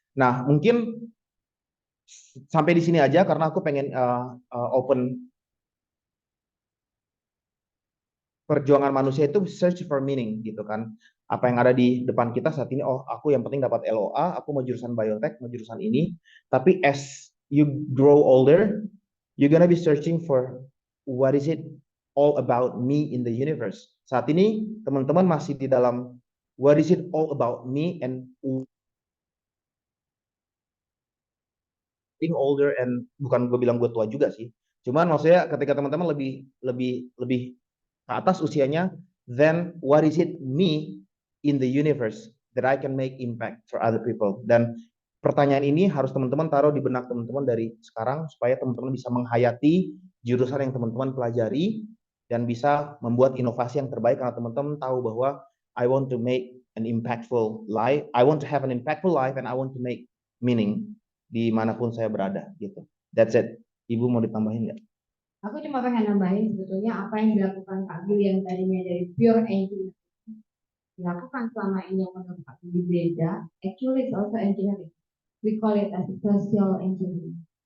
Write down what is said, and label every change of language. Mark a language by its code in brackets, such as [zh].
[id] Nah, mungkin sampai di sini aja karena aku pengen open perjuangan manusia itu search for meaning gitu kan. Apa yang ada di depan kita saat ini, oh aku yang penting dapat LOA, aku mau jurusan biotech, mau jurusan ini. Tapi [en] as you grow older, you're gonna be searching for what is it all about me in the universe. [id] Saat ini teman-teman masih di dalam [en] what is it all about me and being older and [id] bukan gue bilang gue tua juga sih. Cuman maksudnya ketika teman-teman lebih ke atas usianya, [en] then what is it me in the universe that I can make impact for other people. [id] Dan pertanyaan ini harus teman-teman taruh di benak teman-teman dari sekarang supaya teman-teman bisa menghayati jurusan yang teman-teman pelajari dan bisa membuat inovasi yang terbaik karena teman-teman tahu bahwa [en] I want to make an impactful life, I want to have an impactful life and I want to make meaning [id] dimanapun saya berada gitu. [en] That's it. [id] Ibu mau ditambahin nggak? Aku cuma pengen nambahin sebetulnya apa yang dilakukan Kak Gil yang tadinya dari pure engineering dilakukan selama ini yang menurut Kak Gil beda, [en] actually it's also engineering. We call it as social engineering.